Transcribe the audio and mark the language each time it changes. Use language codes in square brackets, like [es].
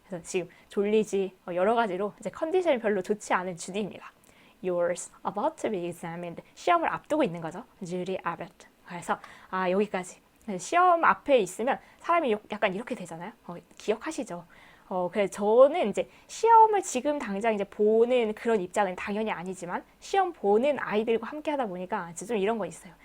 [ko] 그래서 지금 졸리지. 여러 가지로 이제 컨디션이 별로 좋지 않은 주디입니다. [en] Yours about to be examined. [ko] 시험을 앞두고 있는 거죠. Judy Abbott. 그래서 여기까지. 시험 앞에 있으면 사람이 약간 이렇게 되잖아요. 기억하시죠? 그래서 저는 이제 시험을 지금 당장 이제 보는 그런 입장은 당연히 아니지만 시험 보는 아이들과 함께 하다 보니까 이제 좀 이런 거 있어요.